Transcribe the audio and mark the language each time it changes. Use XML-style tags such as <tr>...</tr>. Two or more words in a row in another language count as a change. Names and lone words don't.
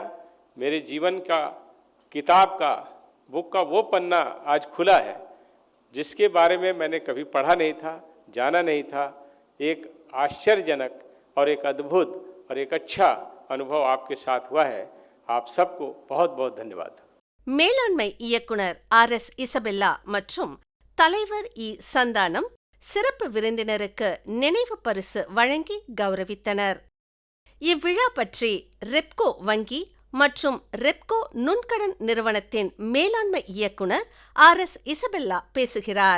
<hi>मेरे जीवन का किताब का, बुक का वो पन्ना आज खुला है जिसके बारे में मैंने कभी पढ़ा नहीं था, जाना नहीं था। एक आश्चर्यजनक और एक अद्भुत और एक अच्छा अनुभव आपके साथ हुआ है। आप सबको बहुत बहुत धन्यवाद।</hi> <ta>மேலாண்மை இயக்குனர் RS இசபெல்லா மற்றும் தலைவர் சந்தானம் சிறப்பு விருந்தினருக்கு நினைவு பரிசு வழங்கி கௌரவித்தனர். இவ்விழா பற்றி ரெப்கோ வங்கி மற்றும் ரெப்கோ நுண்கடன் நிறுவனத்தின் மேலாண்மை இயக்குனர் RS இசபெல்லா பேசுகிறார்.</ta>